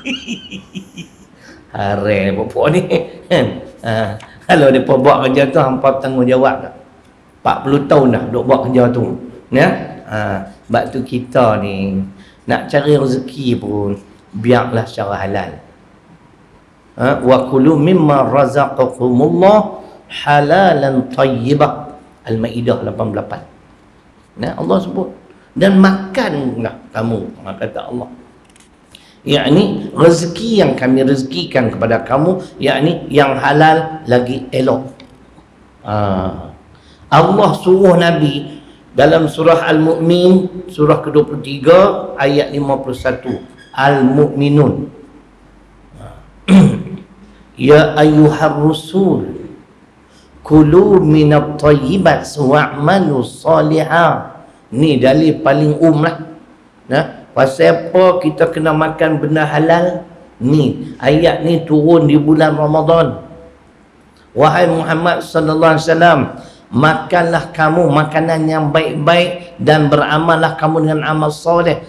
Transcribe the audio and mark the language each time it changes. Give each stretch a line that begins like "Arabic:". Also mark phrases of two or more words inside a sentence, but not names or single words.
Malay: Haram pokok ni kan. Kalau dia buat kerja tu, hampa tanggungjawab tak? 40 tahun dah duk buat kerja tu, ya. Sebab tu kita ni nak cari rezeki pun biarlah secara halal.
Arabic: وكلوا مما رزقكم الله حلالا طيبة.
Malay: Al-Maidah 88. Nah, Allah sebut, dan makanlah kamu, kata Allah, yakni rezeki yang kami rezekikan kepada kamu, yakni yang halal lagi elok. Allah suruh Nabi dalam surah Al-Mu'min, surah ke-23 ayat 51, Al-Mu'minun.
Arabic: يا أيها الرسل كلوا من الطيبات واعملوا صالحة.
Malay: Ni dalil paling lah. Pasal apa kita kena makan benda halal? Ni ayat ni turun di bulan Ramadan. Wahai Muhammad
Arabic: صلى الله عليه وسلم,
Malay: makanlah kamu makanan yang baik-baik dan beramallah kamu dengan amal soleh.